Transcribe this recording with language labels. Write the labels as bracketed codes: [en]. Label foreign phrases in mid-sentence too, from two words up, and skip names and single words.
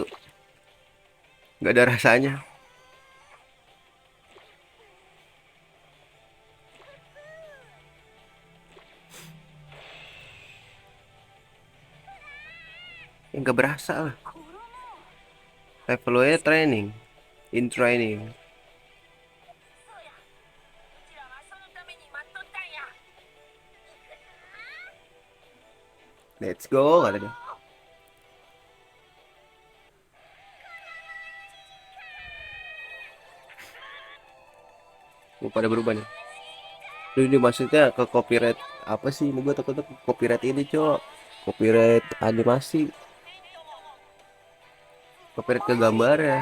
[id] Nggak ada rasanya. Nggak berasa lah. Levelnya training. [en] In training. [ja] そうや。うちらはそのために待っとったんや。 [en] Let's go [id] katanya. Pada berubah nih. Ini maksudnya ke copyright apa sih? Ini gue takutnya ke copyright ini, Cok. Copyright animasi, copyright ke gambar ya.